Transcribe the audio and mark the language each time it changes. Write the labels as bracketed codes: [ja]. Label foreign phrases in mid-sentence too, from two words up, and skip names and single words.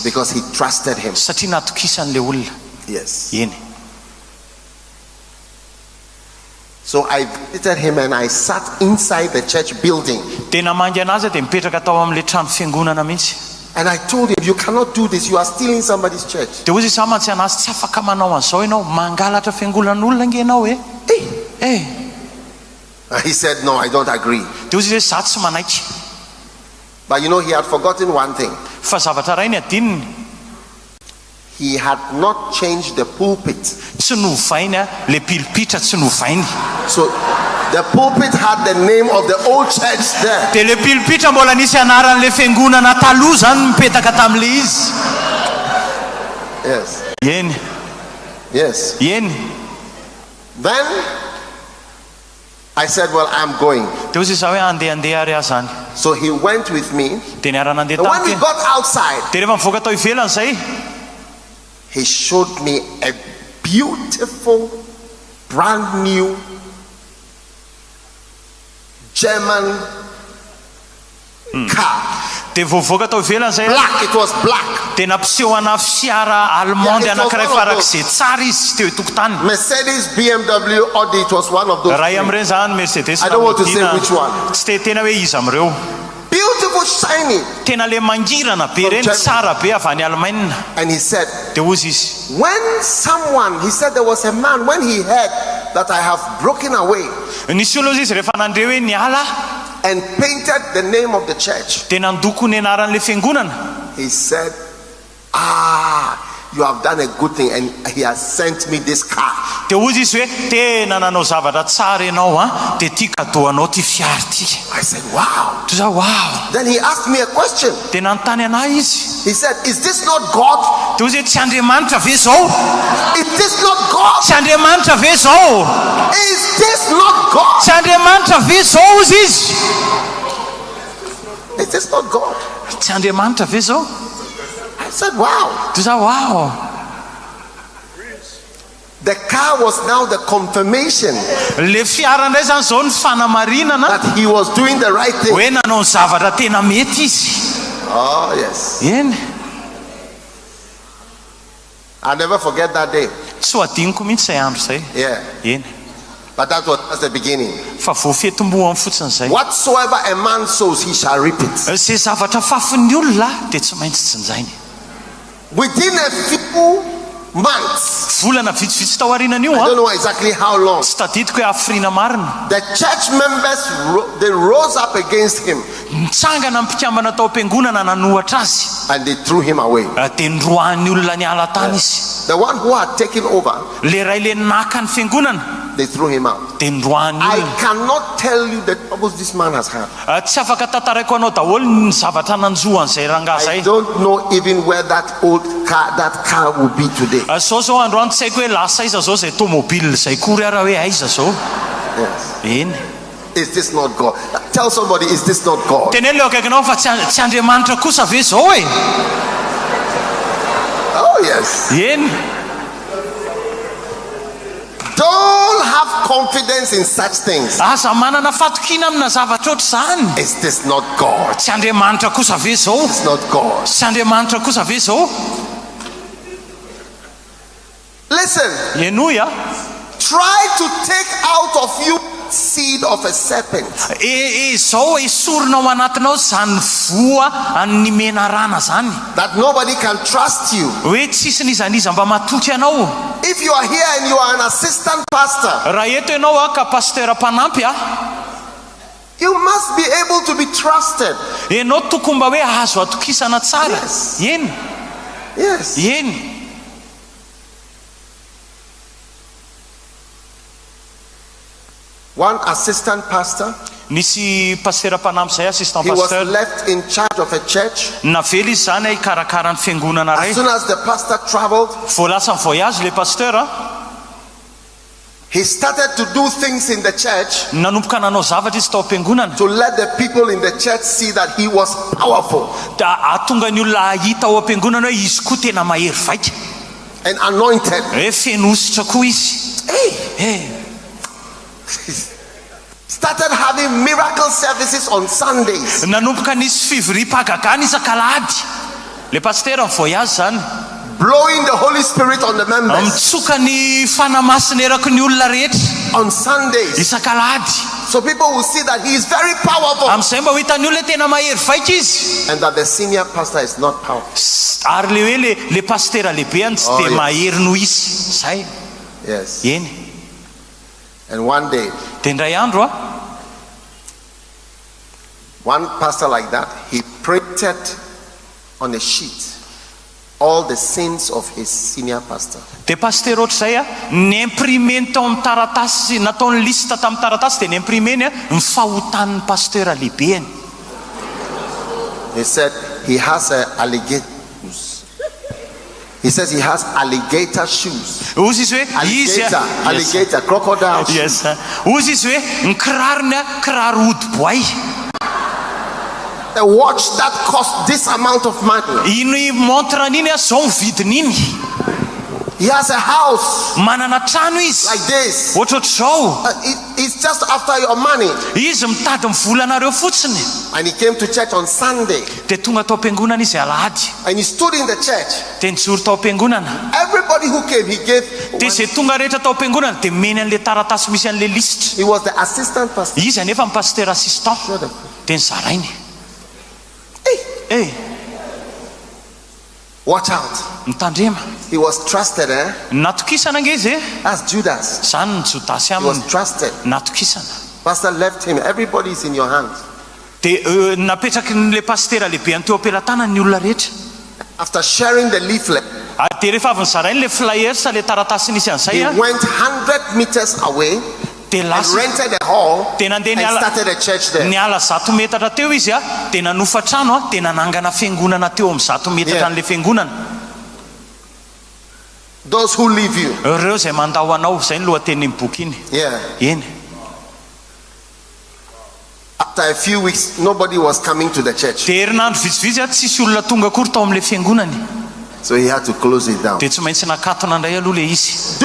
[en] because he trusted him. [mg] satria natokisany le olona. [en] Yes. [mg] Eny. [en] So I visited him and I sat inside the church building. [mg] Dia namangy anazy dia mipetraka tao amin'le trano fiangonana mihitsy. [en] And I told him, you cannot do this. You are stealing somebody's church. [mg] Dia hozy samantsy anazy tsy afaka manao an'izao ianao, mangalatra fiangonan'olona nge ianao e. [en] He said, no, I don't agree. [mg] Dia hozy hoe za tsy manaiky. [en] But you know, he had forgotten one thing. [mg] Fa zavatra ray ny adininy, [en] He had not changed the pulpit. [mg] tsy novainy le pilipitra tsy novainy. [en] So the pulpit had the name of the old church there. [mg] Dia le pilipitra mbola nisy anaran'le fiangonana taloha zany mipetaka tam'le izy. [en] Yes. [mg] Eny. [en] Yes. [mg] Eny. [en] Then I said, well, I'm going. [mg] Dia hozy za hoe andeha ary aho zany. [en] So he went with me. [mg] Dia niarana andeha [en] And when we [mg] tamiko. [en] got outside, [mg] Dia rehefa mivoaka tao ivelany zay, [en] he showed me a beautiful, brand new German car. [mg] dia voavoaka tao ivelany zay. [en] Black, it was black. [mg] Dia nampiseho ana fiara allemande [en] Yeah, it was [mg] anankiray [en] one of [mg] farak'izay tsara izy teo tokotany. [en] Mercedes, BMW, Audi, it was one of those. [mg] Ray [en] three. [mg] amin'ireny zany Mercedes. [en] I don't want to say which one. [mg] Tsy te tena hoe izy amin'ireo. [en] Beautiful, shiny. [mg] Tena le mangirana be reny, [en] Germany. [mg] tsara be avy any Allemagne. [en] And he said, [mg] Dia hozy izy, [en] when someone, he said there was a man, when he heard that I have broken away [mg] nisy olona izy rehefa nandreo hoe niala [en] and painted the name of the church, [mg] dia nandoko ny anaran'le fiangonana. [en] he said, you have done a good thing and he has sent me this car. [mg] Dia hozy izy hoe tena nanao zavatra tsara ianao dia ity kadô anao ty fiara ty. [en] I said, wow. [mg] Toy za wow. [en] Then he asked me a question. [mg] Dia nanontany anahy izy. [en] He said, is this not God? [mg] Dia hozy hoe tsy Andriamanitra ve zao? [en] Is this not God? [mg] Tsy Andriamanitra ve zao? [en] Is this not God? [mg] Tsy Andriamanitra ve zao hozy izy? [en] Is this not God? [mg] Tsy Andriamanitra ve zao? [en] I said, wow. [mg] Toy za wow. [en] The car was now the confirmation [mg] Le fiara ndray zany zao ny fanamarinana [en] that he was doing the right thing. [mg] hoe nanao ny zavatra tena mety izy. [en] Oh, yes. [mg] Eny. [en] I'll never forget that day. [mg] tsy adiniko mihitsy izay andro izay. [en] Yeah. [mg] Eny. [en] But that was just the beginning. [mg] Fa voafetombohany fotsiny izay. [en] Whatsoever a man sows, he shall reap it. [mg] Zay zavatra fafin'ny olona dia tsy maintsy tsinjainy. [en] Within a few months, [mg] volana vitsivitsy tao aorianan'io [en] I don't know exactly how long, [mg] tsy tadidiko hoe afrina marina, [en] the church members they rose up against him [mg] nitsangana mpikambana tao am-piangonana nanohatra azy [en] and they threw him away. [mg] dia nrohan'ny olona ny ala tany izy. [en] The one who had taken over, [mg] le ray le naka ny fiangonana [en] they threw him out. [mg] dia nrohan'ny [en] I [mg] olona. [en] cannot tell you the troubles this man has had. [mg] Tsy afaka tantaraiko anao daholo ny zavatra nanjohan'izay rangahy [en] I [mg] zay. [en] don't know even where that car will be today. [mg] Zao zao androany tsy haiko hoe lasa iza zao zay tomobile zay kory ara hoe aiza zao. [en] Yes. [mg] Eny. [en] Is this not God? Tell somebody, is this not God? [mg] teneny leo akaikinao fa tsy Andriamanitra kosa ve zao e? [en] Oh yes. [mg] Eny. [en] Don't have confidence in such things. [mg] Aza manana fatokina amina zavatra oatra zany. [en] Is this not God? [mg] Tsy Andriamanitra kosa ve zao? [en] It's not God. [mg] Tsy Andriamanitra kosa ve zao? [en] Listen. [mg] Enoia. [en] Try to take out of you seed of a serpent. [mg] Zao esorinao anatinao zany voa any menarana zany. [en] That nobody can trust you. [mg] Hoe tsisy nizaniza mba matoky anao. [en] If you are here and you are an assistant pastor, [mg] raha eto ianao ka pasteur mpanampy [en] you must be able to be trusted. [mg] Ianao tokony mba hoe azo atokisana tsara. [en] Yes. [mg] Eny. [en] Yes. [mg] Eny. [en] One assistant pastor, [mg] nisy pasteur mpanampy zay assistant [en] he was [mg] pasteur [en] left in charge of a church. [mg] navely izy zany hikarakara ny fiangonana ray. [en] As soon as the pastor traveled, [mg] voalasa ny voyage le pasteur [en] he started to do things in the church [mg] nanomboka nanao zavatra izy tao am-piangonana [en] to let the people in the church see that he was powerful [mg] da atonga ny olona hita ao am-piangonana hoe izy koa tena mahery vaika [en] and anointed. [mg] hoe fenositra koa izy. [en] Started having miracle services on Sundays. [mg] nanomboka nisy fivoriam-pahagagana isan-kalady le pasteur ny voyage zany, [en] blowing the Holy Spirit on the members [mg] mitsoka ny fanamasina eraky ny olona rehetra [en] on Sundays, [mg] isan-kalady. [en] so people will see that he is very powerful [mg] amin'izay mba ho hitan'ny olona tena mahery vaika izy, [en] and that the senior pastor is not powerful. [mg] ary le hoe le pasteur lehibe any tsy dia mahery noho izy zay. [en] Yes. [mg] Eny. [en] And one day, [mg] dia ndray andro [en] one pastor like that, he printed on a sheet all the sins of his senior pastor. [mg] dia pasteur oatra zay niimprimeny tao amin'ny taratasy, nataony lista tamin'ny taratasy dia niimprimeny ny fahotan'ny pasteur lehibeany. [en] He said he has alligator shoes. He says he has alligator shoes. [mg] Ozy izy hoe izy [en] Alligator, crocodile shoes. yes. [mg] Ozy izy hoe ny kirarony kiraro hodi-boay. [en] A watch that cost this amount of money. [mg] Iny montre niny zao ny vidin'iny. [en] He has a house [mg] manana trano izy [en] like this. [mg] ohatroatra zao. [en] It's just after your money. [mg] Izy mitady mivolanareo fotsiny. [en] And he came to church on Sunday. [mg] dia tonga tao am-piangonana izy alahady. [en] And he stood in the church. [mg] dia nijoro tao am-piangonana. [en] Everybody who came, he gave. [mg] dia zay tonga rehetra tao am-piangonana dia meny an'le taratasy misy an'le lisitra. [en] He was the assistant pastor. [mg] Izy anefa ny pasteur assistant. dia nizarainy. [en] Watch out. [mg] Mitandrema. [en] He was trusted, eh? [mg] Natokisana nge izy. [en] That's Judas. [mg] Zany ny Jodasy [en] He was [mg] aminy. [en] trusted. [mg] Natokisana. [en] Pastor left him. Everybody is in your hands. [mg] dia napetraky le pasteur lehibe any teo am-pelantanany ny olona rehetra. [en] After sharing the leaflet, [mg] dia rehefa avy nizarainy le flyers le taratasy nisy an'izay [en] he went 100 meters away [mg] dia [en] and [mg] lasa [en] rented a hall [mg] dia nandeha [en] and started a church there. [mg] niala 100 metatra teo izy dia nanofa trano dia nanangana fiangonana teo amin'ny 100 metatra an'le fiangonana. [en] Those who leave you. [mg] Ireo zay mandao anao, zay ny lohatenin'ny boky iny. [en] Yeah. [mg] Eny. [en] After a few weeks, nobody was coming to the church. [mg] Dia herinandro vitsivitsy tsisy olona tonga akory tao amin'le fiangonany. [en] So he had to close it down. [mg] Dia tsy maintsy nakatona indray aloha le izy.